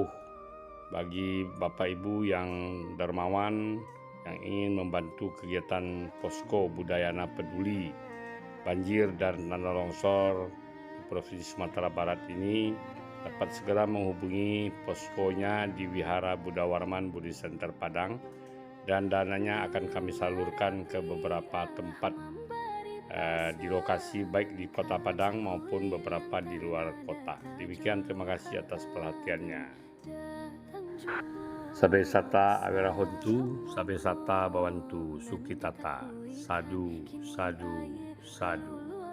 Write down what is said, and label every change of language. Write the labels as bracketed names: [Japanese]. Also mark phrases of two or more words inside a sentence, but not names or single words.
[Indonesian] Bagi Bapak Ibu yang dermawan yang ingin membantu kegiatan posko Budayana Peduli banjir dan tanah longsor di Provinsi Sumatera Barat ini, dapat segera menghubungi poskonya di Wihara Buddha Warman Buddhist Center Padang, dan dananya akan kami salurkan ke beberapa tempat di lokasi baik di Kota Padang maupun beberapa di luar kota. Demikian, terima kasih atas perhatiannya. [Pali] Sabe sata awera hontu, sabe sata bawantu sukitata, sadu, sadu, sadu.